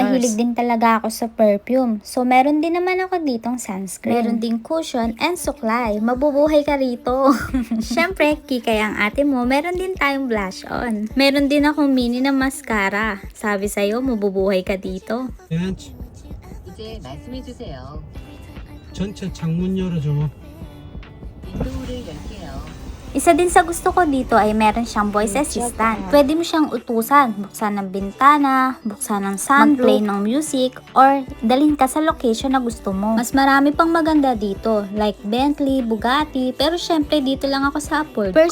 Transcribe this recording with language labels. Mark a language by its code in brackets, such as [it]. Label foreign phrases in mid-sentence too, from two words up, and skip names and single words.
[tl] Mahilig din talaga ako sa perfume. So meron din naman ako ditong sunscreen. Meron din cushion and suklay. Mabubuhay ka rito. Syempre, kikay ang ate mo, meron din tayong blush on. Meron din akong mini na mascara. Sabi sa'yo, mabubuhay ka dito. [ko] 이제 말씀해 주세요. 전체 창문 열어줘. 윈도우를 열게요. [tl] Isa din sa gusto ko dito ay meron siyang voice assistant. Pwede mo siyang utusan, buksan ng bintana, buksan ng sunroof, mag-play ng music, or dalhin ka sa location na gusto mo. Mas marami pang maganda dito, like Bentley, Bugatti, pero syempre dito lang ako sa Upward ko.